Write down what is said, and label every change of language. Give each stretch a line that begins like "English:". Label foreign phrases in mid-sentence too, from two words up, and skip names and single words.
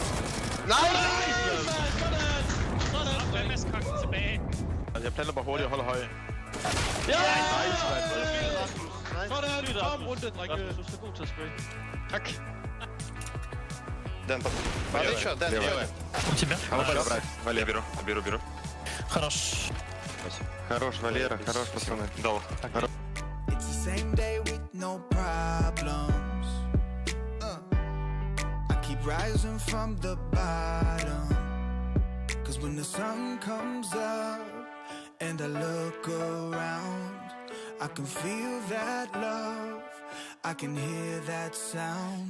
Danish: Nej! Sådan. Hvad med skakten tilbage? Altså, jeg planter bare hurtigt og holder høje. Ja! Nice, mand. Sådan. Kom rundt, drenge. Du skal god til at spray. Tak.
Russian: Дэн, еще, Дэн, еще. У тебя? Хорошо, Валера, беру. Хорош. Хорош, Валера, хорош, пацаны. Долг.
English: It's the same day with no problems. I keep rising from the bottom. Cause when the sun comes up and I look around, I can feel that love, I can hear that sound.